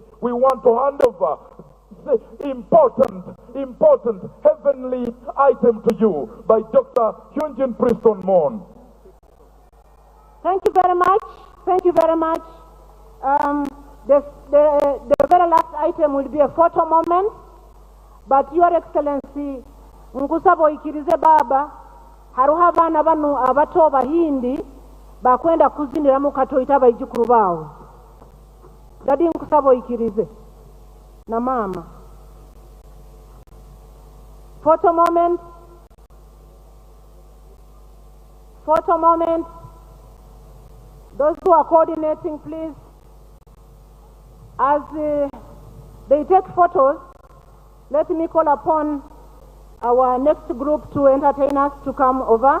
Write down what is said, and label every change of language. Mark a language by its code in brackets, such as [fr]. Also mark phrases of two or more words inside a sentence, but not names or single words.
[en] We want to hand over the important heavenly item to you by Dr. Hunjin Preston Mon. Thank you very much. Thank you very much. The very last item will be a photo moment, but Your Excellency, [nyo] nkusaba ikirize baba, haruha abana bano abato bahindi bakwenda kuzinira mu katoyita abaijukuru bawe. Dadi nkusaba ikirize na mama. [en] Photo moment. Photo moment. Those who are coordinating, please, as they take photos, let me call upon our next group to entertain us to come over.